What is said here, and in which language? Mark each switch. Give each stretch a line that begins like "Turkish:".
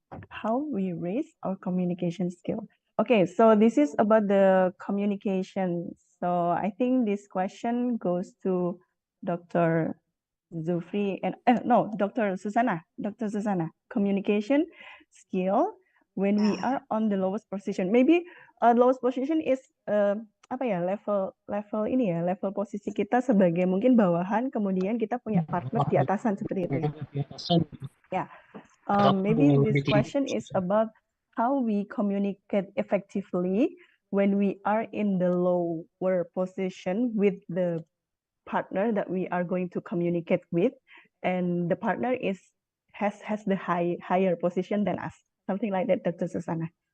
English: How we raise our communication skill. Okay, so this is about the communication. So I think this question goes to Dr. Zufri and no, Dr. Suzana. Dr. Suzana, communication skill when we are on the lowest position.
Indonesian: Maybe lowest position is level ini ya, level posisi kita sebagai mungkin bawahan, kemudian kita punya partner di atasan seperti itu.
English: Yeah. Maybe this question is about how we communicate effectively when we are in the lower position with the partner that we are going to communicate with, and the partner has the higher position than us, something like that, Dr. Suzana.